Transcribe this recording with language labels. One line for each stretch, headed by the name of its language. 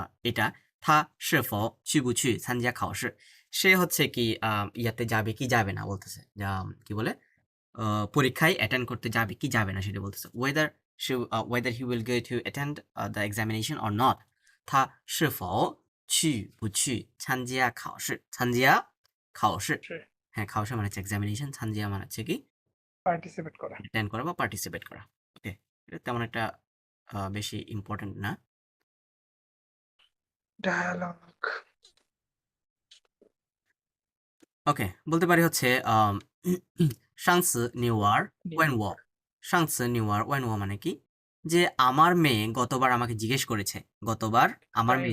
Bangla: এটা
Chinese: 他是否去不去参加考试
Bangla: সে হচ্ছে কি ইয়াতে যাবে কি যাবে না বলতেছে কি বলে পরীক্ষায় অ্যাটেন্ড করতে যাবে কি যাবে না সেটা বলতেছে
English: whether he will go to attend the examination or not
Chinese: 他是否去不去参加考试参加考试是
Bangla: হ্যাঁ খাওয়া মানে হচ্ছে এক্সামিনেশন ছানজিয়া মানে হচ্ছে কি পার্টিসিপেট করা অ্যাটেন্ড করা বা পার্টিসিপেট করা ওকে এটা তেমন একটা বেশি ইম্পর্টেন্ট না ডায়ালগ ওকে বলতে পারি হচ্ছে সাংসি নিউয়ার ওয়েনও সাংসি নিউয়ার ওয়েনও মানে কি যে আমার মেয়ে গতবার আমাকে জিজ্ঞেস করেছে গতবার আমার মেয়ে